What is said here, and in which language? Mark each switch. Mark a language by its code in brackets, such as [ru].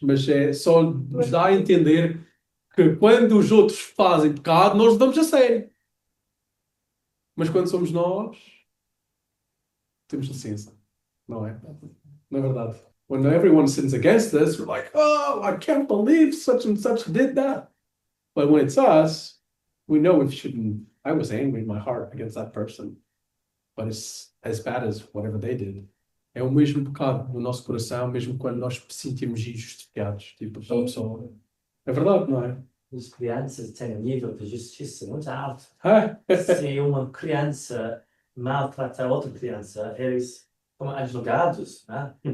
[pt] Mas é só nos dá a entender que quando os outros fazem pecado, nós levamos a sério. Mas quando somos nós, temos licença. Não é? Não é verdade? [en] When everyone sins against us, we're like, oh, I can't believe such and such did that. But when it's us, we know we shouldn't. I was angry in my heart against that person. But it's as bad as whatever they did. [pt] É o mesmo pecado no nosso coração, mesmo quando nós sentimos injustificados. Tipo, aquela pessoa. É verdade, não é? As crianças têm um nível de justiça muito alto. Ah, Se uma criança maltrata outra criança, eles como advogados, né?